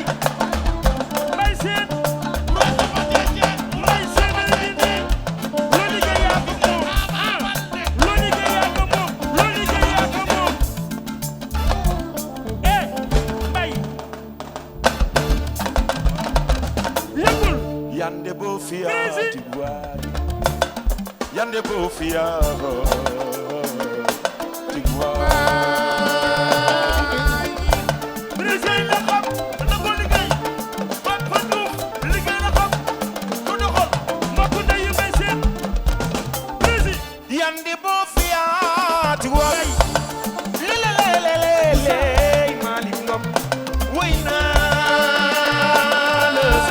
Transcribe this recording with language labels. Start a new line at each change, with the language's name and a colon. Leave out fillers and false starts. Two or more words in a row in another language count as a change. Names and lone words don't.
Wolof: Mbay Seen Mbay Seen a ngi nii loo liggéey yaa ko moom loo liggéey yaa ko moom loo liggéey yaa ko moom Mbay yëngul
Serer: yande bo fiya tigwari yande bo fiya tigwari
Wolof: président la xam na ko liggéey Papa Diouf liggéey la xam ku doxal mbokku ndeyu Mbay Seen président
Serer: yande bo fiya tigwari lelelelelele Malick Ngom
Wolof: woy naa la